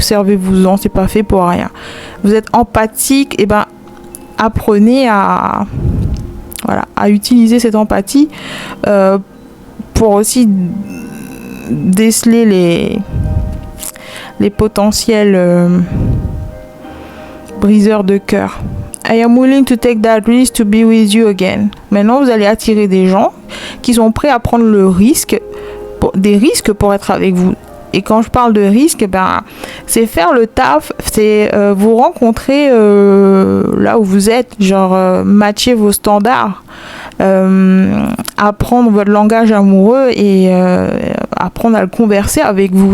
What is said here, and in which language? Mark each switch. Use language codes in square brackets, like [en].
[fr] Servez-vous-en, c'est pas fait pour rien. Vous êtes empathique, apprenez à utiliser cette empathie pour aussi déceler les potentiels briseurs de cœur. [en] I am willing to take that risk to be with you again. [fr] Maintenant, vous allez attirer des gens qui sont prêts à prendre des risques pour être avec vous. Et quand je parle de risque, c'est faire le taf, c'est vous rencontrer là où vous êtes, matcher vos standards, apprendre votre langage amoureux et apprendre à le converser avec vous.